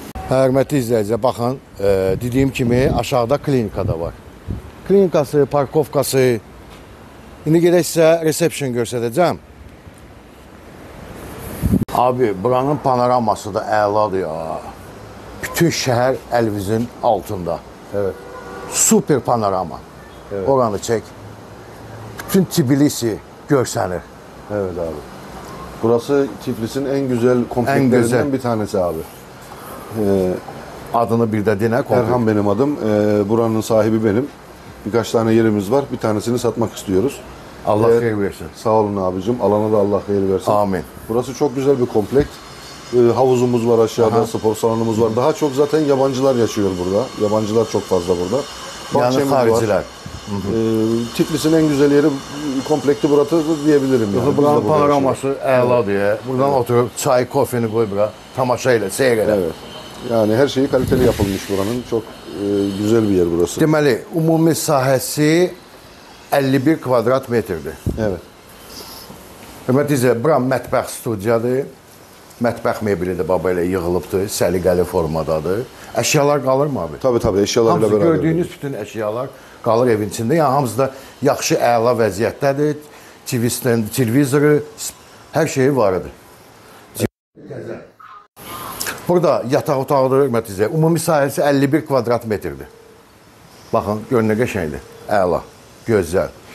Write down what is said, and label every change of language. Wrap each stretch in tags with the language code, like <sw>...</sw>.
<az>Hörmətli izləyicilər, baxın, dediyim kimi aşağıda klinika da var. Klinikası, parkovkası. İndi gedək sizə resepsiyon göstərəcəm. Abi, buranın panoraması da əladır ya. Bütün şəhər əlvizin altında.</az> <tr>Evet.</tr> <az>Super panorama. Evet. Oranı çək. Bütün Tbilisi görsənir.</az> <tr>Evet abi. Burası Tiflis'in en güzel komplekslerinden bir tanesi abi.</tr> <az>Adını bir də dinə.</az> <tr>Erhan benim adım. Buranın sahibi benim. Birkaç tane yerimiz var. Bir tanesini satmak istiyoruz.</tr> <az>Allah xeyir versin.</az> <tr>Sağ olun abicim. Alana da Allah hayır versin. Amin. Burası çok güzel bir kompleks. Havuzumuz var aşağıda, spor salonumuz var. Daha çok zaten yabancılar yaşıyor burada. Yabancılar çok fazla burada. Yani Bahçemiz hariciler. var. Tiflis'in en güzel yeri komplekti burası diyebilirim. Yani. Biz de</tr> <az>Buranın</az> <tr>burada</tr> <az>panoraması əladır ya. Buradan oturub çay, kofeni qoy bura. Tamaşa ilə, seyr elə.</az> <tr>Evet. Yani her şeyi kaliteli yapılmış buranın. Çok güzel bir yer burası.</tr> <az>Deməli, ümumi sahəsi 51 kvadrat metrdir.</az> <tr>Evet.</tr> <az>Hörmətli izləyicilər, bura mətbəx studiyadır. Mətbəx mebeli də baba ilə yığılıbdır, səliqəli formadadır. Əşyalar qalırmı abi?</az> <tr>Tabii eşyalarla</tr> <az>Hamısı</az> <tr>beraber.</tr> <az>gördüyünüz bütün əşyalar qalır evin içində. Yəni hamısı da yaxşı, əla vəziyyətdədir. TV-stand, televizoru, hər şeyi var idi. Burada yataq otağıdır, hörmətli izləyicilər. Ümumi sahəsi 51 kvadrat metrdir. Baxın, görün nə qəşəngdir. Əla, gözəl.</az>